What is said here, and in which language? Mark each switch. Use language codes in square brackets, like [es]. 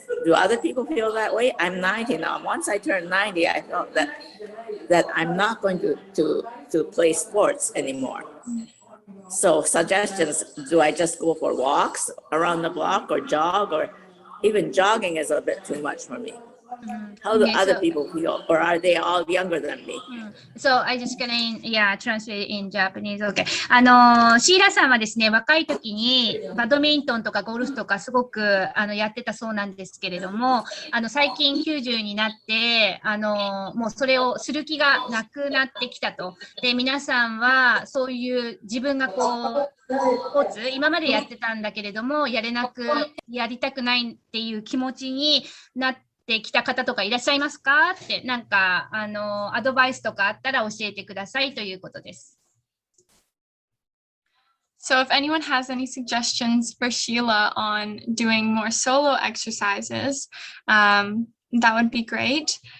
[en] Do other people feel that way? I'm 90 now. Once I turned 90, I felt that I'm not going to play sports anymore. So suggestions, do I just go for walks around the block or jog, or even jogging is a bit too much for me? How do other people feel, or are they all younger than me? So I just gonna translate in Japanese. Okay. [ja] シーラさんはですね、若い時にバドミントンとかゴルフとかすごくやってたそうなんですけれども、最近90になってもうそれをする気がなくなってきたと。で、皆さんはそういう自分がこうスポーツ今までやってたんだけれどもやりたくないっていう気持ちになってきた方とかいらっしゃいますかって、なんかアドバイスとかあったら教えてくださいということです。 [en] So if anyone has any suggestions for Sheila on doing more solo exercises, that would be great.